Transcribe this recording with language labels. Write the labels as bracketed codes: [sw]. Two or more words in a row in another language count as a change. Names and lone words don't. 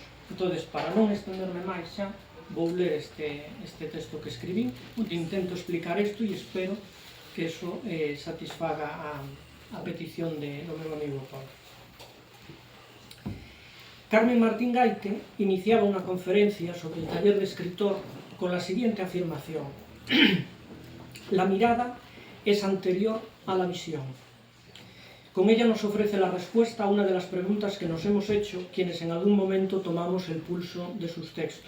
[gl] Entón, para non estenderme máis xa, vou ler este texto que escribí, onde intento explicar isto e espero que eso satisfaga a petición do meu amigo Paulo. [es] Carmen Martín Gaite [gl] iniciaba unha conferencia [es] sobre el taller de escritor con la siguiente afirmación: la mirada es anterior a la visión. Con ella nos ofrece la respuesta a una de las preguntas que nos hemos hecho quienes en algún momento tomamos el pulso de sus textos.